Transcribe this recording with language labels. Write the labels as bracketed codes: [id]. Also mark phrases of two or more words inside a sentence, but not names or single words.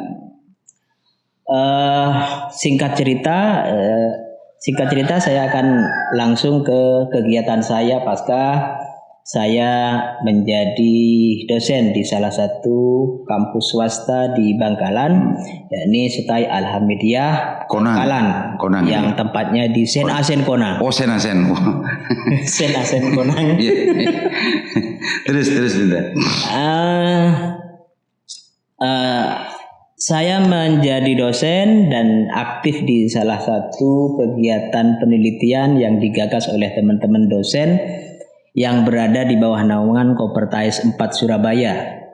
[id] Singkat cerita saya akan langsung ke kegiatan saya pasca saya menjadi dosen di salah satu kampus swasta di Bangkalan, yakni Setai Al-Hamidiyah Bangkalan, yang tempatnya di Sen Asen Konang. Oh, Sen Asen. Sen Asen Konang. Terus Dinda. Saya menjadi dosen dan aktif di salah satu kegiatan penelitian yang digagas oleh teman-teman dosen yang berada di bawah naungan Kopertais 4 Surabaya.